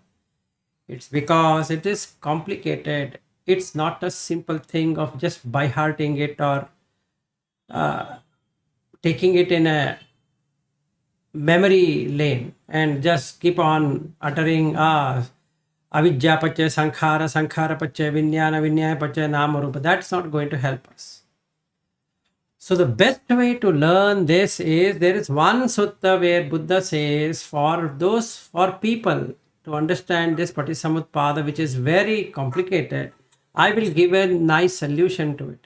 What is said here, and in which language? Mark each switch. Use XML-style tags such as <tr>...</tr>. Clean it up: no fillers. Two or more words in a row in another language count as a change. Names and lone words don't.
<en>It's because it is complicated. It's not a simple thing of just by hearting it or taking it in a memory lane and just keep on uttering</en> <pi>avidya pachaya sankhara, sankhara pachaya vijnana, vijnana pachaya nama rupa.</pi> <en>That's not going to help us. So the best way to learn this is, there is one sutta where Buddha says for people to understand this Paticcasamutpada, which is very complicated, I will give a nice solution to it.</en>